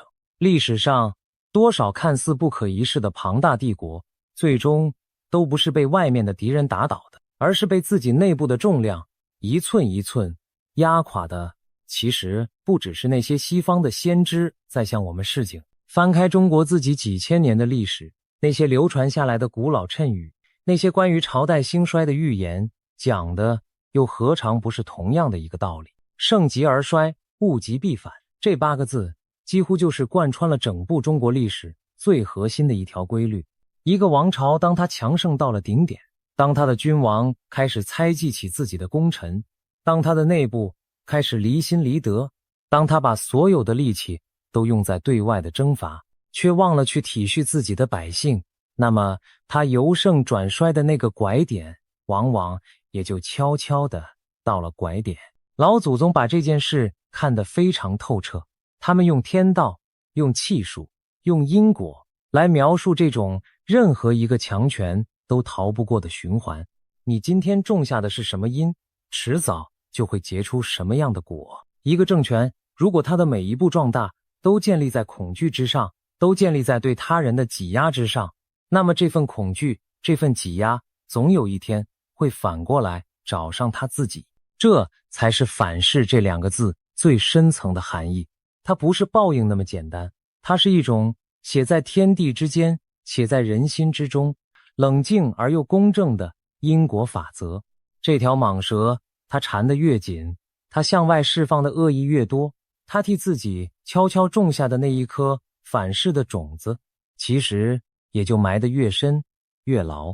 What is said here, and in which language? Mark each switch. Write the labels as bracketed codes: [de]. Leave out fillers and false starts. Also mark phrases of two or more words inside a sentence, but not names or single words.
[zh] 歷史上多少看似不可一世的龐大帝國，最終都不是被外面的敵人打倒的，而是被自己內部的重量一寸一寸壓垮的。其實不只是那些西方的先知在向我們示警，翻開中國自己幾千年的歷史，那些流傳下來的古老讖語，那些關於朝代興衰的預言，講的又何嘗不是同樣的一個道理？盛極而衰，物極必反，這8個字幾乎就是貫穿了整部中國歷史最核心的一條規律。一個王朝當它強盛到了頂點，當他的君王開始猜忌起自己的功臣，當他的內部開始離心離德，當他把所有的力氣都用在對外的征伐，卻忘了去體恤自己的百姓，那麼他由盛轉衰的那個拐點，往往也就悄悄地到了拐點。老祖宗把這件事看得非常透徹，他們用天道、用氣數、用因果來描述這種任何一個強權都逃不過的循環。你今天種下的是什麼因，遲早就會結出什麼樣的果。一個政權如果它的每一步壯大都建立在恐懼之上，都建立在對他人的擠壓之上，那麼這份恐懼、這份擠壓總有一天會反過來找上他自己。這才是反噬這2個字最深層的含義。它不是報應那麼簡單，它是一種寫在天地之間、寫在人心之中、冷靜而又公正的因果法則。這條蟒蛇它纏得越緊，它向外釋放的惡意越多，它替自己悄悄種下的那一顆反噬的種子，其實也就埋得越深越牢。